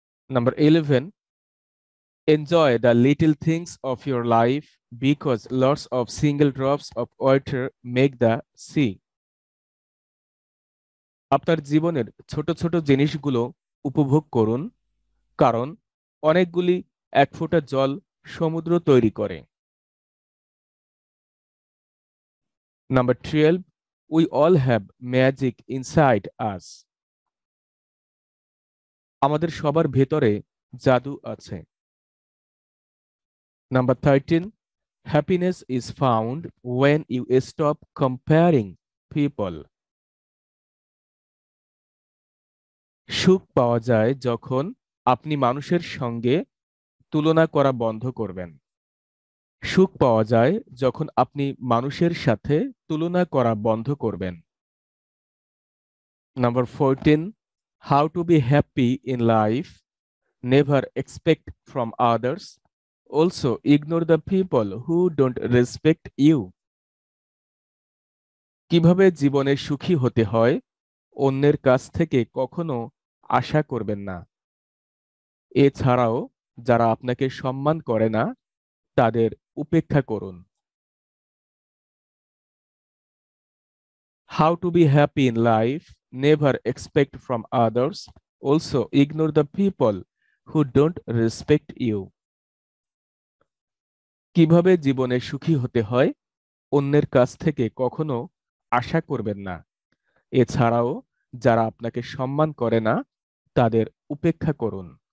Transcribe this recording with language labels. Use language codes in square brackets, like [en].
[en] Number 11, enjoy the little things of your life because lots of single drops of water make the sea. [bn] আপনার জীবনের ছোট ছোট জিনিসগুলো উপভোগ করুন, কারণ অনেকগুলি এক ফোঁটা জল সমুদ্র তৈরি করে। [en] Number 12, we all have magic inside us. [bn] আমাদের সবার ভেতরে জাদু আছে। [en] Number 13, happiness is found when you stop comparing people. [bn] সুখ পাওয়া যায় যখন আপনি মানুষের সঙ্গে তুলনা করা বন্ধ করবেন। সুখ পাওয়া যায় যখন আপনি মানুষের সাথে তুলনা করা বন্ধ করবেন। [en] Number 14, how to be happy in life, never expect from others, also ignore the people who don't respect you. [bn] কিভাবে জীবনে সুখী হতে হয় অন্যের কাছ থেকে কখনো আশা করবেন না। এছাড়াও যারা আপনাকে সম্মান করে না তাদের উপেক্ষা করুন। [en] How to be happy in life, never expect from others, also ignore the people who don't respect you. [bn] কিভাবে জীবনে সুখী হতে হয় অন্যের কাছ থেকে কখনো আশা করবেন না। এছাড়াও যারা আপনাকে সম্মান করে না তাদের উপেক্ষা করুন।